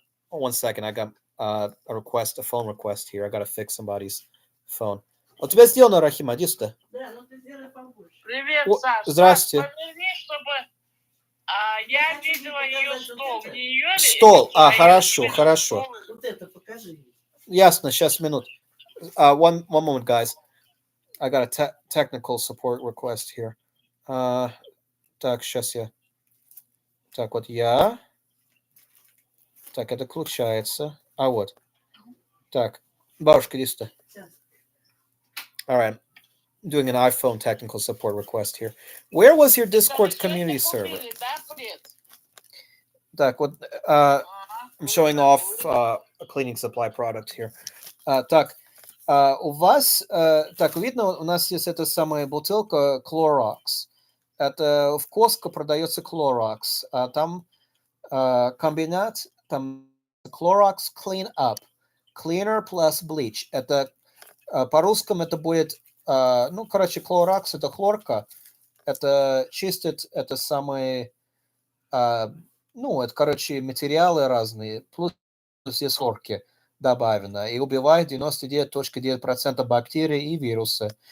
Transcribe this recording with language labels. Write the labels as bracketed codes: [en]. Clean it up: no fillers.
[en] One second, I got a phone request here. I gotta fix somebody's phone. [ru] У тебя сделано, Рахима, иди сюда. Привет, Саша. Здравствуйте. Поверни, чтобы я видела ее стол. Не ее ли? Стол. Хорошо, хорошо. Вот это покажи. Ясно, сейчас, минут. [en] One moment, guys. I got a technical support request here. [ru] Так, сейчас я. Так, вот я. Так, это включается. Вот. Так, бабушка, иди сюда. [en] All right. I'm doing an iPhone technical support request here. Where was your Discord community server? [ru] Так, вот, [en] I'm showing off a cleaning supply product here. [ru] Так, у вас, так, видно, у нас есть эта самая бутылка Clorox. Это в Costco продается Clorox. Там комбинат, там Clorox Clean Up. [en] Cleaner plus bleach. [ru] Это по-русскому это будет, Clorox это хлорка. Это чистит, это самые, это, материалы разные, плюс здесь хлорки добавлено. И убивает 99.9% бактерий и вирусы.